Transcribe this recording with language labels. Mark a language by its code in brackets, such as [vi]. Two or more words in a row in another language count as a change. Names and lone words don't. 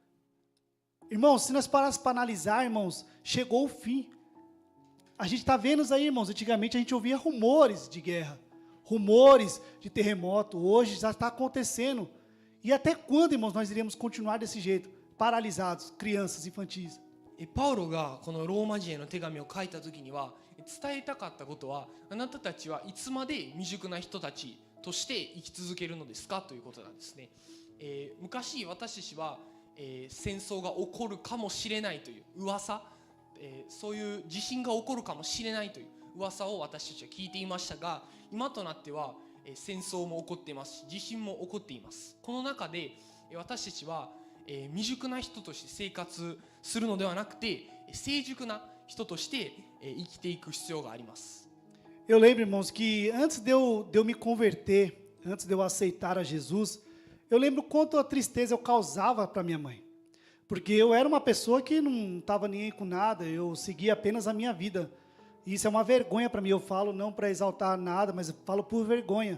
[pt] Irmãos, se nós parássemos para analisar, irmãos, chegou o fim. A gente está vendo aí, irmãos, antigamente a gente ouvia rumores de guerra, rumores de terremoto, hoje já está acontecendo. E até quando, irmãos, nós iremos continuar desse jeito, paralisados, crianças, infantis? [ja] パウロがこのローマ人への手紙を書いた時には伝えたかったことは、あなたたちはいつまで未熟な人たちとして生き続けるのですかということなんですね。昔私たちは、戦争が起こるかもしれないという噂、そういう地震が起こるかもしれないという噂を私たちは聞いていましたが、今となっては戦争も起こっていますし地震も起こっています。この中で私たちは未熟な人として生活するのではなくて成熟な人として、生きていく必要があります。 [pt] Eu lembro, irmãos, que antes de eu me converter, antes de eu aceitar a Jesus, eu lembro quanto a tristeza eu causava para minha mãe. Porque eu era uma pessoa que não estava nem aí com nada, eu seguia apenas a minha vida. E isso é uma vergonha para mim, eu falo não para exaltar nada, mas eu falo por vergonha.